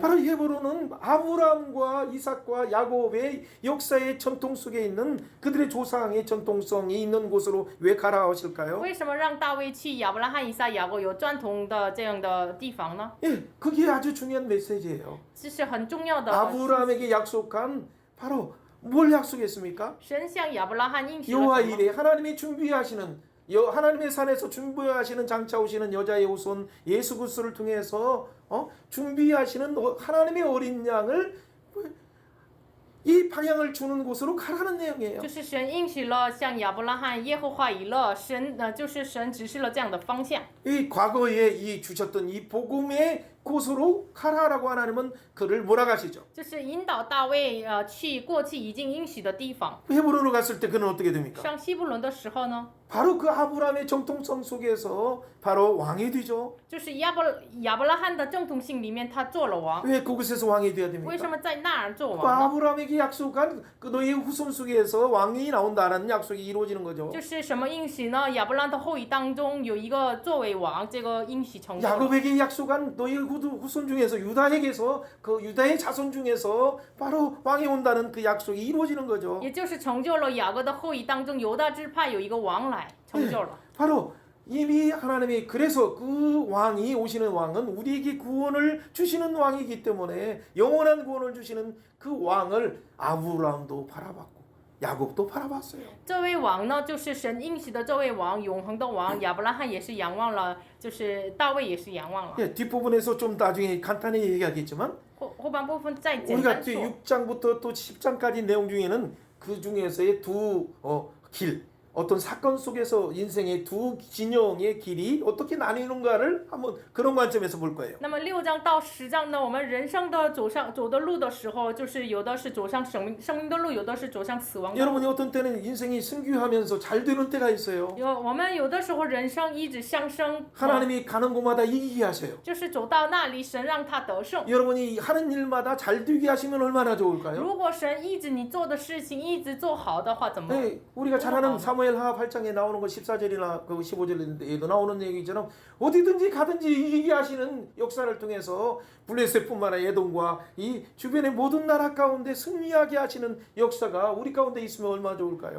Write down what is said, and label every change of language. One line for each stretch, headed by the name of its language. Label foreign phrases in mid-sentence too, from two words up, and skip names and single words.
Korean: 바로 헤브론은 아브람과 이삭과 야곱의 역사의 전통 속에 있는 그들의 조상의 전통성이 있는 곳으로 왜 가라 하실까요?
Chinese: 为什么让大卫去亚伯拉罕、以撒、雅各有传统的这样的地方呢？
Korean: 예, 그게 아주 중요한 메시지예요.
Chinese: 这是很重要的。
Korean: 아브람에게 약속한 바로 뭘 약속했습니까?
Chinese: 神向亚伯拉罕应许了
Korean: 여호와
Chinese: 什么？
Korean: 이레 하나님이 준비하시는 하나님의 산에서 준비하시는 장차 오시는 여자의 후손 예수 그리스도를 통해서 준비하시는 하나님의 어린 양을 이 방향을 주는 곳으로 가라는 내용이에요.
Chinese: 就是神应许了向亚伯拉罕、耶和华以勒，就是神指示了这样的方向。
Korean: 이 과거에 이 주셨던 이 복음의 곳으로 가라라고 하나님은 그를 몰아가시죠.
Chinese: 就是引导大卫去过去已经应许的地方。
Korean: 헤브론으로 갔을 때 그는 어떻게 됩니까?
Chinese: 上希伯伦的时候呢，
Korean: 바로 그 아브라함의 정통성 속에서 바로 왕이 되죠.
Chinese: 就是亚伯拉罕的正统性里面，他做了王。
Korean: 왜 그곳에서 왕이 돼야
Chinese: 为
Korean: 됩니까?
Chinese: 什么在那儿做
Korean: 그
Chinese: 王呢？
Korean: 아브라함에게 약속한 그 너희 후손 속에서 왕이 나온다라는 약속이 이루어지는 거죠.
Chinese: 就是什么应许呢？亚伯拉罕的后裔当中有一个作为王，这个应许成就了。
Korean: 야곱에게 약속한 너희 후손 중에서 유다에게서 그 유다의 자손 중에서 바로 왕이 온다는 그 약속이 이루어지는 거죠.
Chinese: 也就是成就了雅各的后裔当中犹大支派有一个王来，成就了。
Korean: 바로 이미 하나님이 그래서 그 왕이 오시는 왕은 우리에게 구원을 주시는 왕이기 때문에 영원한 구원을 주시는 그 왕을 아브라함도 바라봤고 야곱도 바라봤어요.
Chinese: 这位王呢，就是神应许的这位王，永恒的王。亚伯拉罕也是仰望了，就是大卫也是仰望了。
Korean: 예, 뒷부분에서 좀 나중에 간단히 얘기하겠지만
Chinese: 后半部分再简
Korean: 우리가
Chinese: 单
Korean: 뒤
Chinese: 说。
Korean: 6장부터 또 10장까지 내용 중에는 그 중에서의 두 길 어떤 사건 속에서 인생의 두 진영의 길이 어떻게 나뉘는가를 한번 그런 관점에서 볼 거예요.
Chinese: 那么6章到10章呢，我们人生的走的路的时候，就是有的是走上生命的路，有的是走上死亡的路。
Korean: 여러분이 어떤 때는 인생이 승귀하면서 잘 되는 때가 있어요.
Chinese: 我们有的时候人生一直上升，
Korean: 하나님이 가는 곳마다 이기게 하셔요.
Chinese: 就是走到那里，神让他得胜。
Korean: 여러분이 하는 일마다 잘 되게 하시면 얼마나 좋을까요?
Chinese: 如果神一直你做的事情一直做好的话，怎么？
Korean: 네, 우리가 잘 아는 사무엘하 8장에 나오는 거 14절이나 그 15절에도 나오는 얘기처럼 어디든지 가든지 이기게 하시는 역사를 통해서 블레셋뿐만 아니라 에돔과 이 주변의 모든 나라 가운데 승리하게 하시는 역사가 우리 가운데 있으면 얼마나 좋을까요?